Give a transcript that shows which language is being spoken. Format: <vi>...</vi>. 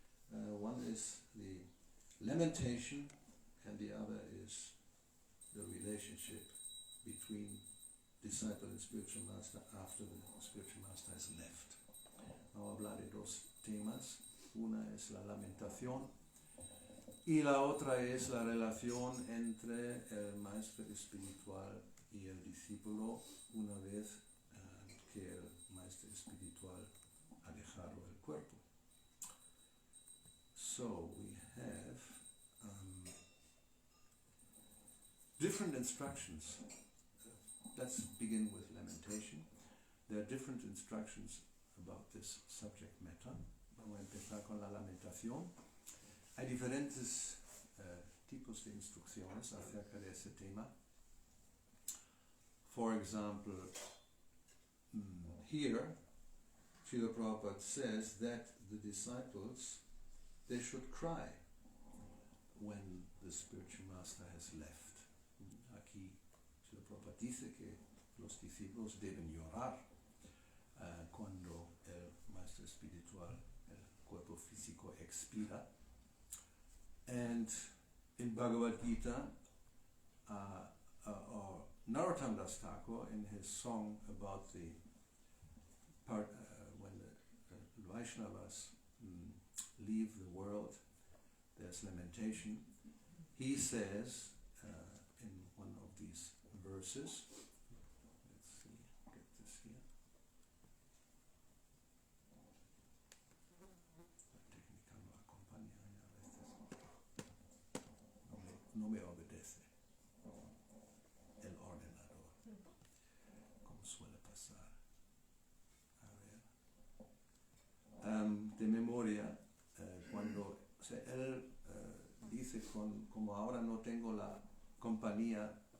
<en>One is the lamentation, and the other is the relationship between disciple and spiritual master after the spiritual master has left.</en> <es>Vamos a hablar de dos temas. Una es la lamentación y la otra es la relación entre el maestro espiritual y el discípulo una vez que el maestro espiritual ha dejado el cuerpo.</es> <en>So we have different instructions. Let's begin with lamentation. There are different instructions about this subject matter.</en> <es>Vamos a empezar con la lamentación. Hay diferentes tipos de instrucciones acerca de ese tema.</es> <en>For example, here, Srila Prabhupada says that the disciples, they should cry when the spiritual master has left.</en> <es>Aquí Srila Prabhupada dice que los discípulos deben llorar cuando el maestro espiritual, el cuerpo físico, expira.</es> <en>And in Bhagavad Gita, or Narottam Das Thakur, in his song about the part when the Vaishnavas leave the world, there's lamentation. He says in one of these verses, let's see, get this here.</en> <es>La técnica no acompaña a veces. No me obedece el ordenador, como suele pasar. A ver. De memoria, cuando él dice como ahora no tengo la compañía</es>